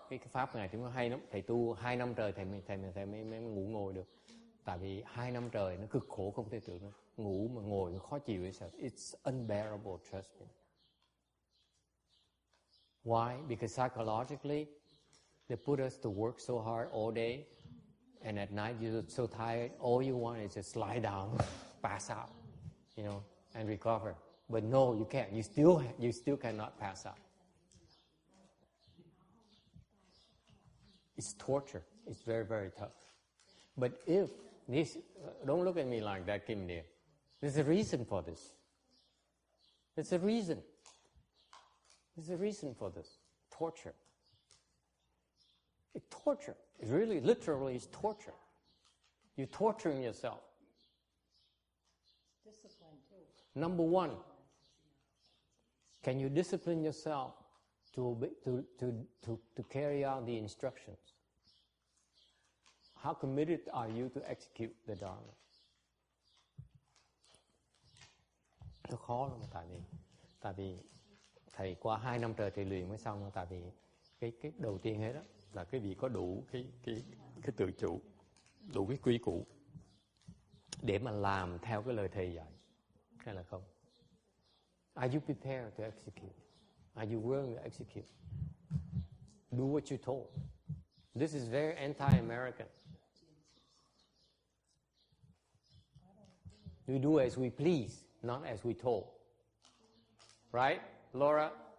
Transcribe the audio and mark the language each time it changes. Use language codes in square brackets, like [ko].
[vi] Cái pháp này thì nó hay lắm. Thầy tu 2 năm trời thầy mới ngủ ngồi được. Tại vì 2 năm trời nó cực khổ không thể tưởng. Ngủ mà ngồi nó khó chịu. [en] It's unbearable, trust me. Why? Because psychologically, they put us to work so hard all day, and at night you're so tired, all you want is just lie down, pass out, and recover. But no, you can't. You still cannot pass out. It's torture. It's very, very tough. But if this, don't look at me like that, Kim dear. There's a reason for this. There's a reason. There's a reason for this. Torture. It's torture. It's really, literally, it's torture. You're torturing yourself. Discipline too. Number one, can you discipline yourself to carry out the instructions? How committed are you to execute the Dharma? [vi] Nó khó lắm, tại vì thầy qua 2 năm trời thầy luyện mới xong. Tại vì cái đầu tiên hết đó là quý vị có đủ cái tự chủ, đủ cái quy củ để mà làm theo cái lời thầy dạy, hay là không? [en] Are you prepared to execute? Are you willing to execute? Do what you're told. This is very anti-American. We do as we please, not as we told. Right, Laura?